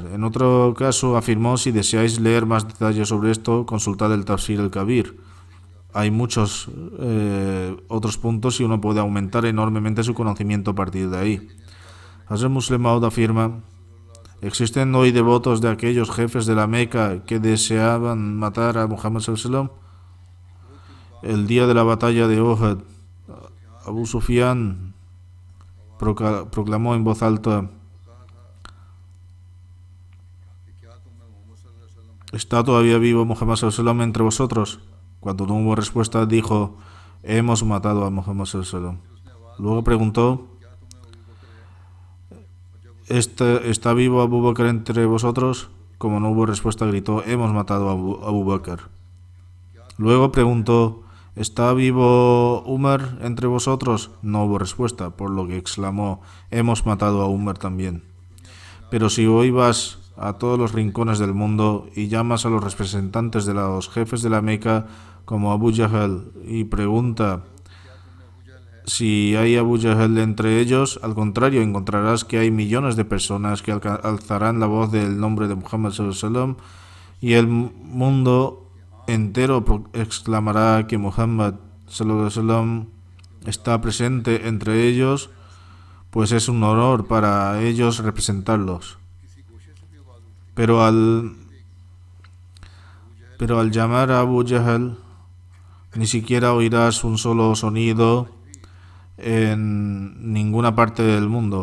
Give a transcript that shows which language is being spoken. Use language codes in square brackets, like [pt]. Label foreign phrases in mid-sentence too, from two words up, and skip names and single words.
[es] En otro caso afirmó, si deseáis leer más detalles sobre esto, consultad el Tafsir al-Kabir. Hay muchos otros puntos y uno puede aumentar enormemente su conocimiento a partir de ahí. Hazrat Muslim Maud afirma, ¿existen hoy devotos de aquellos jefes de la Meca que deseaban matar a Muhammad [ar] صلى الله عليه وسلم? [es] El día de la batalla de Uhud, Abu Sufyan proclamó en voz alta, ¿está todavía vivo Muhammad [ar] صلى الله عليه وسلم [es] entre vosotros? Cuando no hubo respuesta, dijo, hemos matado a Muhammad [ar] صلى الله عليه وسلم. [es] Luego preguntó, ¿está vivo Abu Bakr entre vosotros? Como no hubo respuesta, gritó, hemos matado a Abu Bakr. Luego preguntó, ¿está vivo Umar entre vosotros? No hubo respuesta, por lo que exclamó, hemos matado a Umar también. Pero si hoy vas a todos los rincones del mundo y llamas a los representantes de los jefes de la Meca como Abu Jahl y pregunta si hay Abu Jahl entre ellos, al contrario, encontrarás que hay millones de personas que alzarán la voz del nombre de Muhammad [ar] صلى الله عليه وسلم [es] y el mundo entero exclamará que Muhammad [ar] صلى الله عليه وسلم [es] está presente entre ellos, pues es un honor para ellos representarlos. Pero al llamar a Abu Jahl, ni siquiera oirás un solo sonido en ninguna parte del mundo.